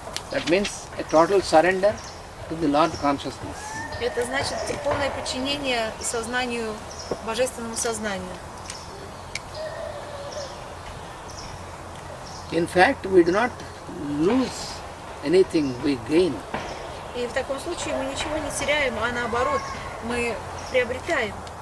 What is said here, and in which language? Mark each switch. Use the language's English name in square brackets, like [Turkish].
[English] That means a total surrender to the Lord consciousness. [Russian] Это значит полное подчинение сознанию, божественному сознанию. [English] In fact, we do not lose anything, we gain. [Russian] И в таком случае мы ничего не теряем, а наоборот, мы приобретаем.